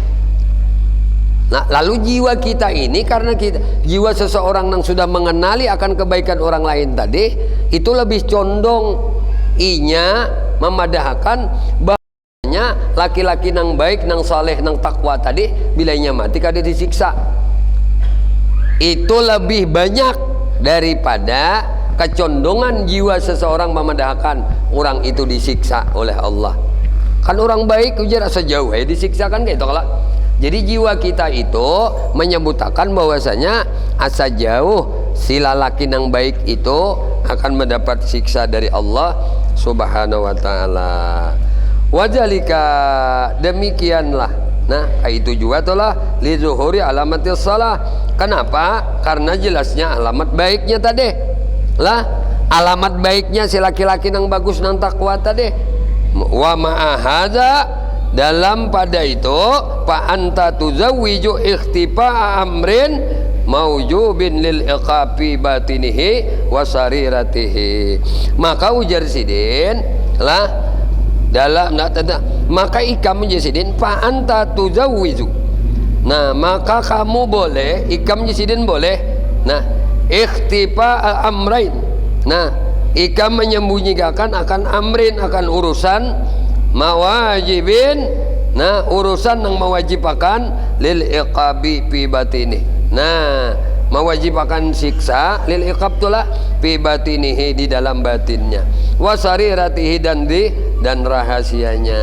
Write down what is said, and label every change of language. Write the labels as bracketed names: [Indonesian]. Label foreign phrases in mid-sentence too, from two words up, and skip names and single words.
[Indonesian] Nah lalu jiwa kita ini, karena kita jiwa seseorang yang sudah mengenali akan kebaikan orang lain tadi, itu lebih condong inya memadahkan bahwasanya laki-laki nang baik, nang saleh, nang takwa tadi bila inya mati kada disiksa, itu lebih banyak daripada kecondongan jiwa seseorang memadahkan orang itu disiksa oleh Allah. [Banjar] Kan orang baik ujar asa jauh disiksa kan kayak itu kalau. [Indonesian] Jadi jiwa kita itu menyebutkan bahwasanya asa jauh si lalaki yang baik itu akan mendapat siksa dari Allah [Arabic] سبحانه وتعالى. [Indonesian] Wajalika, demikianlah. Nah, itu juga itulah [Arabic] لظهور علامة الصلاح. [Indonesian] Kenapa? Karena jelasnya alamat baiknya tadi. Lah, alamat baiknya si laki-laki yang bagus nang takwa tadi. [Arabic] ومع هذا, [Indonesian] dalam pada itu [Arabic] فأنت تجوز اختفاء أمر موجب للعقاب باطنه وسريرته. [Banjar] Maka ujar sidin lah dalam maka ikam ujar sidin [Arabic] فأنت تجوز, [Banjar] nah maka kamu boleh, ikam ujar sidin boleh, nah [Arabic] اختفاء أمرين, [Banjar] nah ikam menyembunyikan akan amrin, akan urusan mawajibin, nah urusan yang mewajibkan [Arabic] للعقاب في باطني, [Banjar] nah mewajibkan siksa [Arabic] للعقاب [Banjar] tulah [Arabic] في باطنه, [Banjar] di dalam batinnya, wasariratihi, dan rahasianya.